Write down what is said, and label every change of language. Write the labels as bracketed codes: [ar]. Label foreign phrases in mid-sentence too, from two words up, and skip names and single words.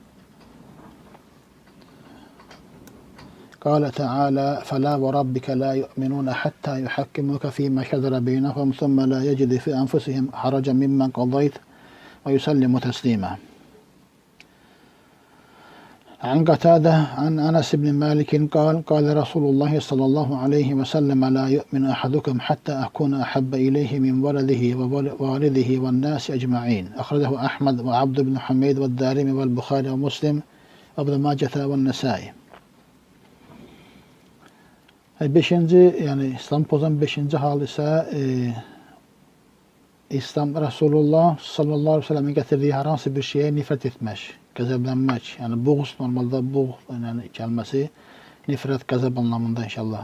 [ar] قال تعالى فلا وربك لا يؤمنون حتى يحكموك فيما شجر بينهم ثم لا يجدوا في أنفسهم حرجا مما قضيت ويسلموا تسليما. عن قتادة عن أنس بن مالك قال قال رسول الله صلى الله عليه وسلم لا يؤمن أحدكم حتى أكون أحب إليه من ولده ووالده والناس أجمعين. أخرجه أحمد وعبد بن حميد والدارمي والبخاري ومسلم وابن ماجه والنسائي. [tr] Beşinci, yani İslam pozan beşinci hal ise İslam Resulullah [ar] صلى الله عليه وسلم [tr] getirdiği herhangi bir şeye nifret etmek, gazablanmak. Yani buğz, normalde buğz yani kelimesi nifret, gazab anlamında inşallah.